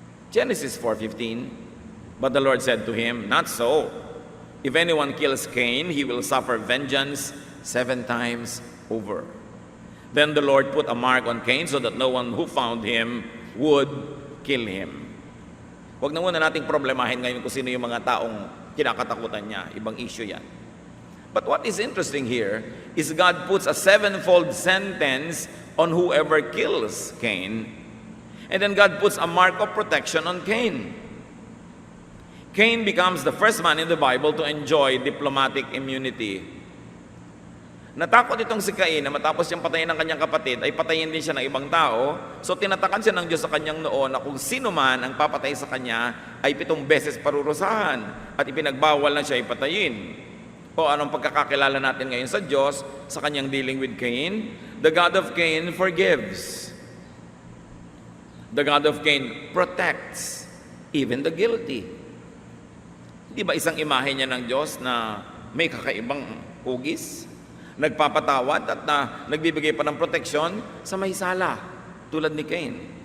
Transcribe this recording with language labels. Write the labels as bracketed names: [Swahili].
[English] Genesis 4:15. But the Lord said to him, "Not so. If anyone kills Cain, he will suffer vengeance 7 times over." Then the Lord put a mark on Cain so that no one who found him would kill him. [Filipino] Huwag na muna nating problemahin ngayon kung sino yung mga taong kinakatakutan niya. Ibang issue yan. [English] But what is interesting here is God puts a 7-fold sentence on whoever kills Cain. And then God puts a mark of protection on Cain. Cain becomes the first man in the Bible to enjoy diplomatic immunity. [Filipino] Natakot itong si Cain na matapos siyang patayin ng kanyang kapatid, ay patayin din siya ng ibang tao. So tinatakan siya ng Diyos sa kanyang noon na kung sino man ang papatay sa kanya ay 7 beses parurusahan at ipinagbawal na siya ipatayin. O anong pagkakakilala natin ngayon sa Diyos sa kanyang [English] dealing with Cain? The God of Cain forgives. The God of Cain protects even the guilty. [Filipino] Di ba isang imahe niya ng Diyos na may kakaibang hugis, nagpapatawad at nagbibigay pa ng proteksyon sa may sala, tulad ni Cain.